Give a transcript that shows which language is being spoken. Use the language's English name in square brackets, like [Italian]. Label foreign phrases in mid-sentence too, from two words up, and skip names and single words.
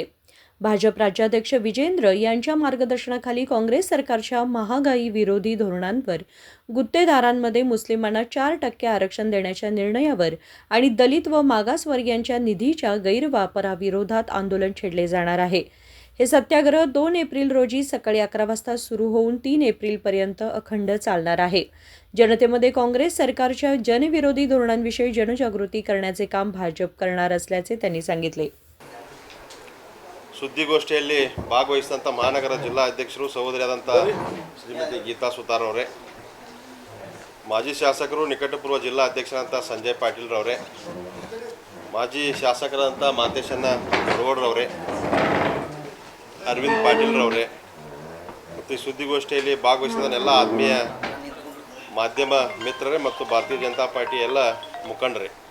[Marathi] भाजप राज्याध्यक्ष विजेंद्र यांच्या मार्गदर्शनाखाली काँग्रेस सरकारच्या महागाई विरोधी धोरणांवर, गुत्तेदारांमध्ये मुस्लिमांना 4% आरक्षण देण्याच्या निर्णयावर आणि दलित व मागासवर्गीयांच्या निधीच्या गैरवापराविरोधात आंदोलन छेडले जाणार आहे। हे सत्याग्रह 2 एप्रिल रोजी सकाळी 11 वाजता सुरू होऊन 3 एप्रिलपर्यंत अखंड चालणार आहे। जनतेमध्ये काँग्रेस सरकारच्या जनविरोधी धोरणांविषयी जनजागृती करण्याचे काम भाजप करणार असल्याचे त्यांनी सांगितले। [Kannada] ಸುದ್ದಿಗೋಷ್ಠಿಯಲ್ಲಿ ಭಾಗವಹಿಸಿದಂಥ ಮಹಾನಗರ ಜಿಲ್ಲಾಧ್ಯಕ್ಷರು ಸಹೋದರಿಯಾದಂಥ ಶ್ರೀಮತಿ ಗೀತಾ ಸುತಾರ್ ಅವರೇ, ಮಾಜಿ ಶಾಸಕರು ನಿಕಟಪೂರ್ವ ಜಿಲ್ಲಾ ಅಧ್ಯಕ್ಷರಾದಂಥ ಸಂಜಯ್ ಪಾಟೀಲ್ ರವರೇ, ಮಾಜಿ ಶಾಸಕರಾದಂಥ ಮಾತೇಶಣ್ಣ ರೋಡ್ರವರೇ, ಅರವಿಂದ್ ಪಾಟೀಲ್ ರವರೇ ಮತ್ತು ಈ ಸುದ್ದಿಗೋಷ್ಠಿಯಲ್ಲಿ ಭಾಗವಹಿಸಿದ ಎಲ್ಲ ಆತ್ಮೀಯ ಮಾಧ್ಯಮ ಮಿತ್ರರೇ ಮತ್ತು ಭಾರತೀಯ ಜನತಾ ಪಾರ್ಟಿ ಎಲ್ಲ ಮುಖಂಡರೇ,